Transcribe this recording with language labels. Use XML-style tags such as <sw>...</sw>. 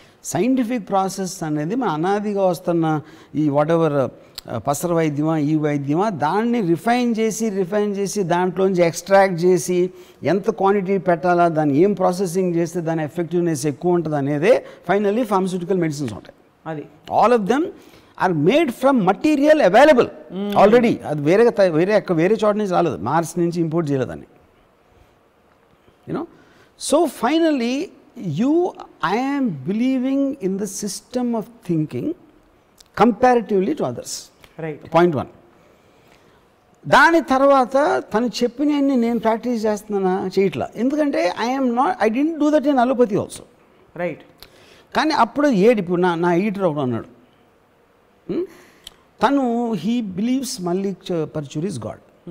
<te>Scientific process అనేది మన అనాదిగా వస్తున్న ఈ వాట్ ఎవర్ పసర వైద్యమా ఈ వైద్యమా దాన్ని రిఫైన్ చేసి దాంట్లోంచి ఎక్స్ట్రాక్ట్ చేసి ఎంత క్వాంటిటీ పెట్టాలా, దాన్ని ఏం ప్రాసెసింగ్ చేస్తే దాని ఎఫెక్టివ్నెస్ ఎక్కువ ఉంటుంది అనేదే ఫైనల్లీ ఫార్మస్యూటికల్ మెడిసిన్స్ ఉంటాయి.</te> <en>అది all of them are made from material available already.</en> <te>అది వేరే చోట నుంచి రాలేదు, మార్స్ నుంచి ఇంపోర్ట్ చేయలేదని.</te> <en>So finally I am believing in the system of thinking comparatively to others. Right. Point 1.</en> <te>దాని తర్వాత తను చెప్పినవన్నీ నేను ప్రాక్టీస్ చేస్తున్నానా చేయట్లా, ఎందుకంటే</te> <en>I didn't do that in allopathy also. Right.</en> <te>కానీ అప్పుడు ఇప్పుడు నా ఈటర్ ఒకడు అన్నాడు, తను</te> <en>He believes Mallik Paruchuri is God.</en>